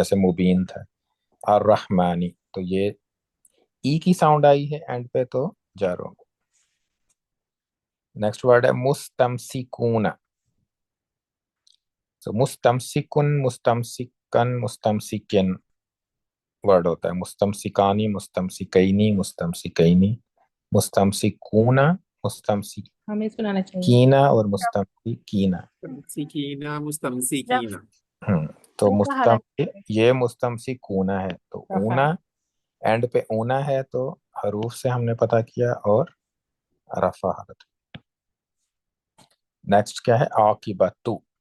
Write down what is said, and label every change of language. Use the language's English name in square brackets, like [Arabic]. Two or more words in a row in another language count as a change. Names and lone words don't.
[Hindi] जैसे मुबीन था, अर्रहमानी, तो ये ई की साउंड आई है एंड पे, तो जार होगा। [English] next word [Hindi] है मुस्तमसिकून। तो मुस्तमसिकुन, मुस्तमसिकन, मुस्तमसिकिन वर्ड होता है। [Arabic] مستمسكاني، مستمسكيني، مستمسكيني، مستمسكونا، مستمسكينا, [Hindi] हमें सुनाना चाहिए। और मुस्तमसिकीना। मुस्तमसिकीना रफ। मुस्तमसिकीना। तो रफा हालत। ये मुस्तमसिकूना है, तो रफा। ऊना एंड पे ऊना है, तो हरूफ से हमने पता किया, और रफा हालत। नेक्स्ट क्या है? आकिबतु।